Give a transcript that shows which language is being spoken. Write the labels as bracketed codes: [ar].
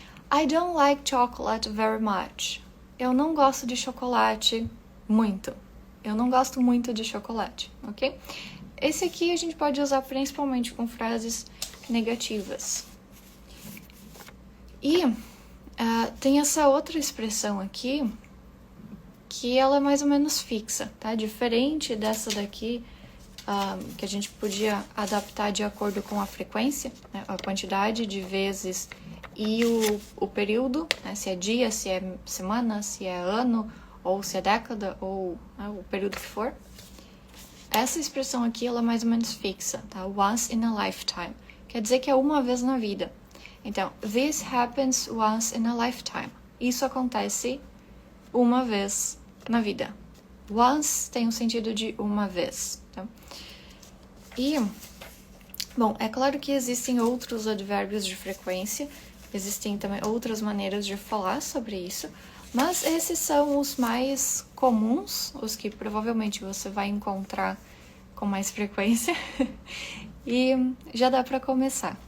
[en] I don't like chocolate very much. [pt] Eu não gosto de chocolate muito. Eu não gosto muito de chocolate, ok? Esse aqui a gente pode usar principalmente com frases negativas. E tem essa outra expressão aqui, que ela é mais ou menos fixa, tá? Diferente dessa daqui, que a gente podia adaptar de acordo com a frequência, né? A quantidade de vezes e o período, né? Se é dia, se é semana, se é ano, ou se é década, ou o período que for. Essa expressão aqui, ela é mais ou menos fixa, tá? [en] Once in a lifetime. [pt] Quer dizer que é uma vez na vida. [en] Então, this happens once in a lifetime. [pt] Isso acontece uma vez na vida. Once tem o sentido de uma vez, tá? E, bom, é claro que existem outros advérbios de frequência, existem também outras maneiras de falar sobre isso, mas esses são os mais comuns, os que provavelmente você vai encontrar com mais frequência, e já dá para começar.